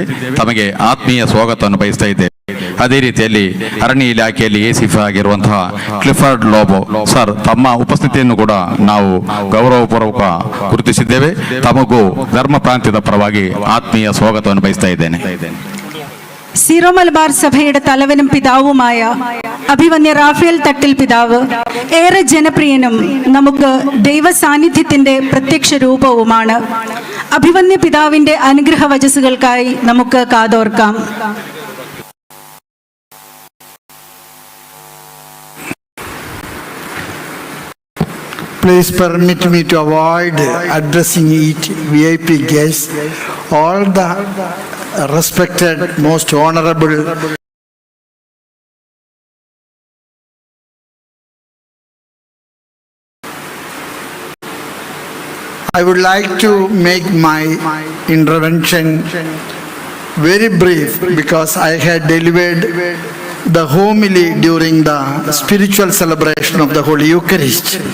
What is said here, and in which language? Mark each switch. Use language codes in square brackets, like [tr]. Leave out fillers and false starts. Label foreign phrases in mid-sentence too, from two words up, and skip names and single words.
[kn] ತಮಗೆ ಆತ್ಮೀಯ ಸ್ವಾಗತವನ್ನು ಬಯಸ್ತಾ ಇದ್ದೇವೆ. ಅದೇ ರೀತಿಯಲ್ಲಿ ಅರಣ್ಯ ಇಲಾಖೆಯಲ್ಲಿ ಎಸಿಫ್ ಆಗಿರುವಂತಹ ಕ್ಲಿಫರ್ಡ್ ಲೋಬೋ ಸರ್, ತಮ್ಮ ಉಪಸ್ಥಿತಿಯನ್ನು ಕೂಡ ನಾವು ಗೌರವಪೂರ್ವಕ ಗುರುತಿಸಿದ್ದೇವೆ. ತಮಗೂ ಧರ್ಮ ಪ್ರಾಂತ್ಯದ ಪರವಾಗಿ ಆತ್ಮೀಯ ಸ್ವಾಗತವನ್ನು ಬಯಸ್ತಾ ಇದ್ದೇನೆ. [ml] സീറോ മലബാർ സഭയുടെ തലവനും പിതാവുമായ അഭിവന്യ റാഫേൽ തട്ടിൽ പിതാവ് ഏറെ ജനപ്രിയനും നമുക്ക് ദൈവ സാന്നിധ്യത്തിന്റെ പ്രത്യക്ഷ രൂപവുമാണ്. അഭിവന്യ പിതാവിന്റെ അനുഗ്രഹ വചസ്സുകൾക്കായി നമുക്ക് കാതോർക്കാം. [en] Please permit me to avoid addressing each VIP guest. All the respected, most honorable I would like to make my intervention very brief because I had delivered the homily during the spiritual celebration of the Holy Eucharist.